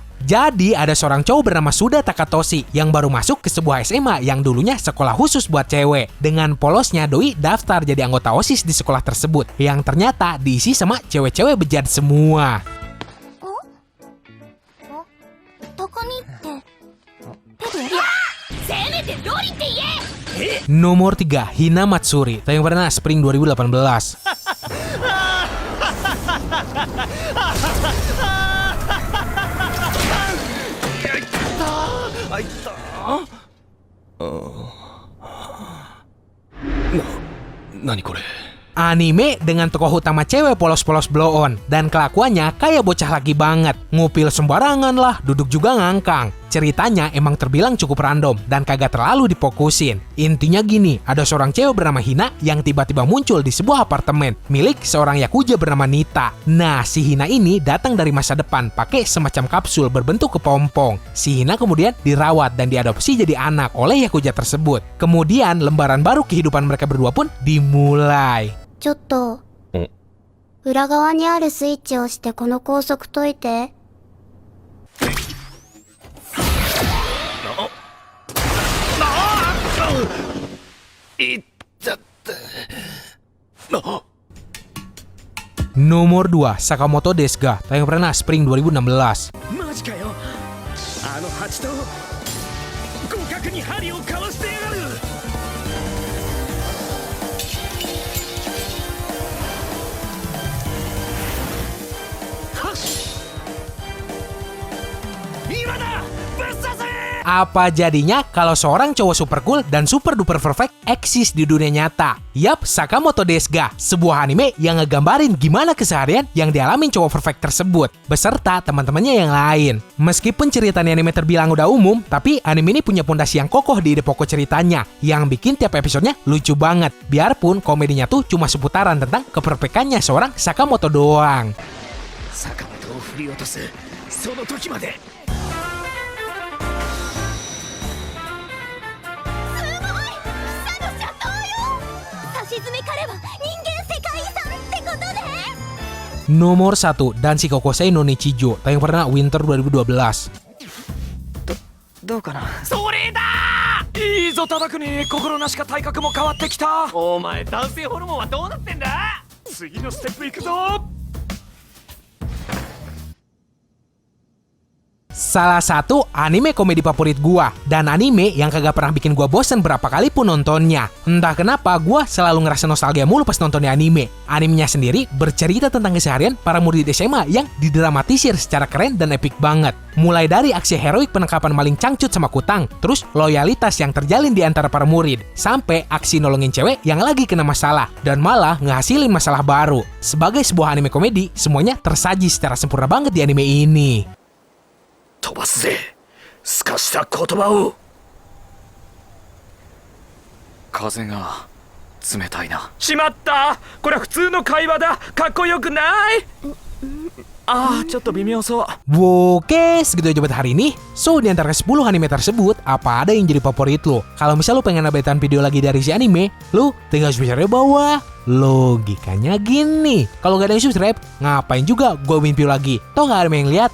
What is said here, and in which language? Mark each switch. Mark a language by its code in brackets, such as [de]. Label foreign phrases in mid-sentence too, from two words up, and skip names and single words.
[id] Jadi ada seorang cowok bernama Suda Takatoshi yang baru masuk ke sebuah SMA yang dulunya sekolah khusus buat cewek. Dengan polosnya doi daftar jadi anggota OSIS di sekolah tersebut yang ternyata diisi sama cewek-cewek bejat semua. [ja] どこにってペド？せめてロリって言え。 [id] Nomor 3, Hina Matsuri, tayang pernah Spring 2018. Anime dengan tokoh utama cewek polos-polos blow on dan kelakuannya kayak bocah lagi banget. Ngupil sembarangan lah, duduk juga ngangkang. Ceritanya emang terbilang cukup random dan kagak terlalu difokusin. Intinya gini, ada seorang cewek bernama Hina yang tiba-tiba muncul di sebuah apartemen milik seorang yakuza bernama Nita. Nah, si Hina ini datang dari masa depan pakai semacam kapsul berbentuk kepompong. Si Hina kemudian dirawat dan diadopsi jadi anak oleh yakuza tersebut. Kemudian lembaran baru kehidupan mereka berdua pun dimulai. [ja] ちょっと裏側にあるスイッチを押してこの高速解いて。 [id] Nomor 2, Sakamoto Desuga, tayang pernah Spring 2016. [ja] マジかよ。あのハチと互角に針を交わしてやがる。 [id] Apa jadinya kalau seorang cowok [en] super cool [id] dan [en] super duper perfect [id] eksis di dunia nyata? Yap, Sakamoto Desuga, sebuah anime yang ngegambarin gimana keseharian yang dialamin cowok perfect tersebut, beserta teman-temannya yang lain. Meskipun cerita anime terbilang udah umum, tapi anime ini punya pondasi yang kokoh di ide pokok ceritanya, yang bikin tiap episodenya lucu banget. Biarpun komedinya tuh cuma seputaran tentang keperfekannya seorang Sakamoto doang. [ja] 坂本を振り落とすその時まで。 [id] Nomor 1, Danshi Kokosei no Nichijou, tayang pernah Winter 2012. [ja] どうかな。それだ。いいぞ叩くに心なしか体格も変わってきた。お前男性ホルモンはどうなってんだ。次のステップ行くぞ。 [id] Salah satu anime komedi favorit gua dan anime yang kagak pernah bikin gua bosen berapa kali pun nontonnya. Entah kenapa gua selalu ngerasa nostalgia mulu pas nontonnya anime. Animenya sendiri bercerita tentang keseharian para murid SMA yang didramatisir secara keren dan epik banget. Mulai dari aksi heroik penangkapan maling cangcut sama kutang, terus loyalitas yang terjalin di antara para murid, sampai aksi nolongin cewek yang lagi kena masalah dan malah ngehasilin masalah baru. Sebagai sebuah anime komedi, semuanya tersaji secara sempurna banget di anime ini. [ja] 飛ばすぜ。すかした言葉を。風が冷たいな。しまった。これは普通の会話だ。かっこよくない。ちょっと微妙そう。 [id] Oke, segitu aja buat hari ini. So, di antara 10 anime tersebut, apa ada yang jadi favorit lo? Kalau misal lo pengen updatean video lagi dari si anime, lo tinggal subscribe di bawah. Logikanya gini, kalau gak ada yang subscribe, ngapain juga gue bikin video lagi? Toh gak ada yang lihat.